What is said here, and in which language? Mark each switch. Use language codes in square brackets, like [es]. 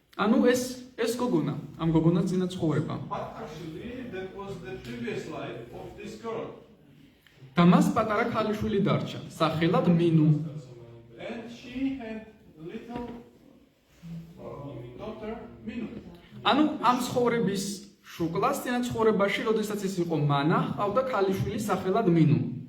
[ka] ანუ ეს გოგონა, ამ გოგონას წინა ცხოვრება. [en] But actually that was the previous life of this girl. [ka] და მას პატარა ქალიშვილი დარჩა, სახელად მინუ. [en] And she had little daughter Minu. [ka] ანუ ამ ცხოვრების შუკლას წინა ცხოვრებაში, როდესაც ის იყო მანა, ჰყავდა ქალიშვილი სახელად მინუ.